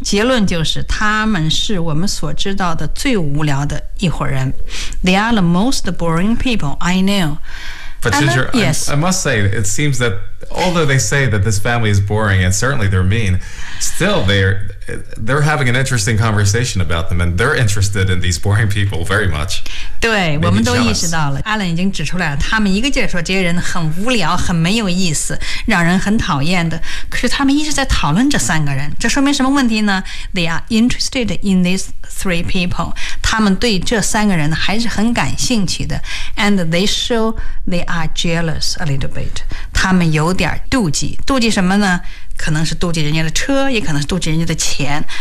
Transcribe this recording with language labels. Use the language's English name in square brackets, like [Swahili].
[Chinese] 结论就是他们是我们所知道的最无聊的一伙人。 [English] They are the most boring people I know. But Ginger, I must say, it seems that although they say that this family is boring and certainly they're mean, still they're having an interesting conversation about them and they're interested in these boring people very much. [Chinese] 对，我们都意识到了。 Alan 已经指出来了，他们一个劲儿说这些人很无聊，很没有意思，让人很讨厌的。可是他们一直在讨论这三个人，这说明什么问题呢？ [English] They are interested in these three people. [Chinese] 他们对这三个人还是很感兴趣的。 [English] And they show they are jealous a little bit. [Chinese] 他们有点妒忌，妒忌什么呢？可能是妒忌人家的车，也可能是妒忌人家的钱。